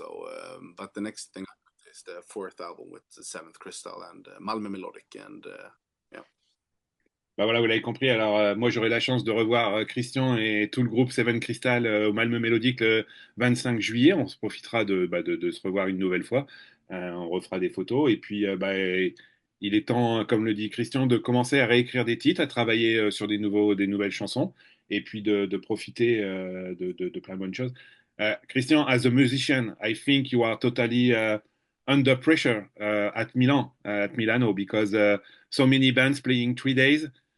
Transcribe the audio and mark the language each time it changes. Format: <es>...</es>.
<en>So, but the next thing is the 4th album with the 7th Crystal and Malmö Melodic, and yeah.</en> <fr>Bah voilà, vous l'avez compris. Alors, moi, j'aurai la chance de revoir Kristian et tout le groupe Seven Crystal au Malmö Mélodique le 25 juillet. On se profitera de se revoir une nouvelle fois. On refera des photos. Et puis, il est temps, comme le dit Kristian, de commencer à réécrire des titres, à travailler sur des nouvelles chansons, et puis de profiter de plein de bonnes choses.</fr> <en>Kristian, as a musician, I think you are totally under pressure at Milano, because so many bands playing 3 days.</en>